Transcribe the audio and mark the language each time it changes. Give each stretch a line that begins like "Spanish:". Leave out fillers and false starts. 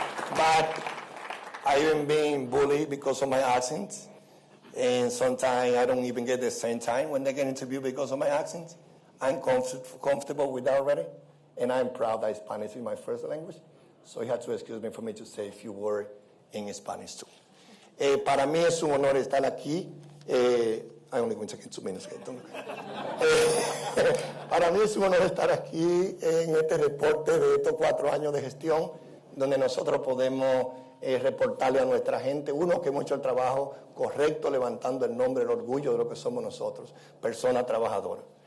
English: But I even been bullied because of my accent. And sometimes I don't even get the same time when they get interviewed because of my accent. I'm comfortable with that already. And I'm proud that Spanish is my first language. So you have to excuse me for me to say a few words in Spanish too.
Spanish: Para mí es un honor estar aquí.
English: I only going to take 2 minutes.
Spanish: Para mí es un honor estar aquí en este reporte de estos 4 años de gestión, donde nosotros podemos reportarle a nuestra gente, uno, que hemos hecho el trabajo correcto, levantando el nombre, el orgullo de lo que somos nosotros, personas trabajadoras.